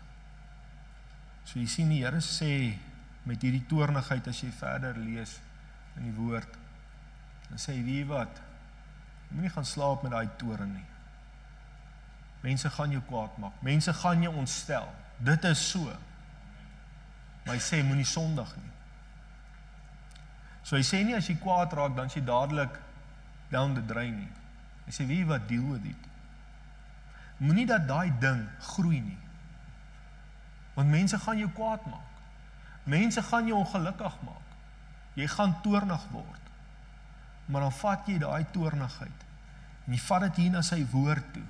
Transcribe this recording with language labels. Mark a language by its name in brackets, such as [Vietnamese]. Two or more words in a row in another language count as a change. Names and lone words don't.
[Afrikaans] So jy sien die Here sê, met hierdie toornigheid, as jy verder lees in die woord, dan sê hy, wie wat, jy moet nie gaan slaap met daai toorn nie. Mense gaan jou kwaad maak, mense gaan jou ontstel, dit is so. Maar hy sê, moenie sondig nie. So hy sê nie, as jy kwaad raak, dan is jy dadelik [English] down the drain [Afrikaans] nie. Hy sê, wie wat, [English] deal with it. [Afrikaans] Moenie dat daai ding groei nie. Want mense gaan jou kwaad maak. Mense gaan jou ongelukkig maak. Jy gaan toornig word. Maar dan vat jy daai toornigheid en jy vat dit hier na sy woord toe.